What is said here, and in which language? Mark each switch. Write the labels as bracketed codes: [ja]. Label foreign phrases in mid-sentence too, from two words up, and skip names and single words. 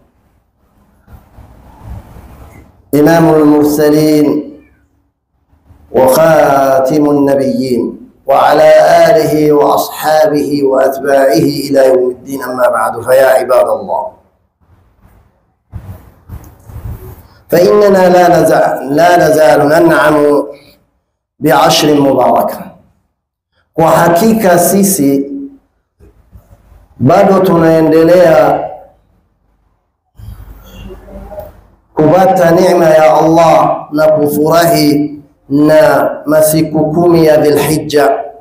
[ar] إمام المرسلين وخاتم النبيين، وعلى آله وأصحابه وأتباعه إلى يوم الدين. أما بعد، فيا عباد الله، فإننا لا نزال ننعم بعشر مباركة. [sw] Kwa hakika sisi bado tunaendelea kupata neema ya Allah na kufurahi na masiku 10 ya Dhulhijja,